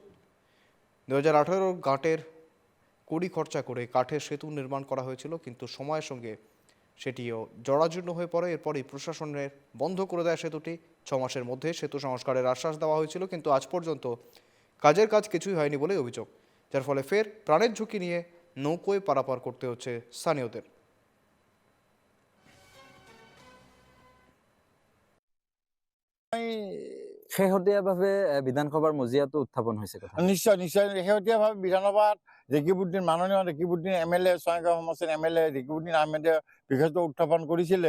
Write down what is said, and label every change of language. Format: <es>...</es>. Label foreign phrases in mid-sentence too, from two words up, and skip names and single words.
<bn>2018 ঘাটের কোটি খরচা করে কাঠের সেতু নির্মাণ করা হয়েছিল, কিন্তু সময়ের সঙ্গে সেটিও জরাজীর্ণ হয়ে পড়ে। এরপরই প্রশাসনের বন্ধ করে দেয় সেতুটি। 6 মাসের মধ্যে সেতু সংস্কারের আশ্বাস দেওয়া হয়েছিল, কিন্তু আজ পর্যন্ত কাজের কাজ কিছুই হয়নি বলে অভিযোগ, যার ফলে ফের প্রাণের ঝুঁকি নিয়ে নৌকোয় পারাপার করতে হচ্ছে স্থানীয়দের।</bn> <as>শেহতীয়াভাৱে বিধানসভাৰ মজিয়াটো উত্থাপন হৈছে কথা। নিশ্চয় নিশ্চয় শেহতীয়াভাৱে বিধানসভাত ৰেকিবুদ্দিন মাননীয় ৰেকিবুদ্দিন MLA ছয়গাঁও সমষ্টিৰ MLA ৰেকিবুদ্দিন আহমেদে বিষয়টো উত্থাপন কৰিছিলে।</as>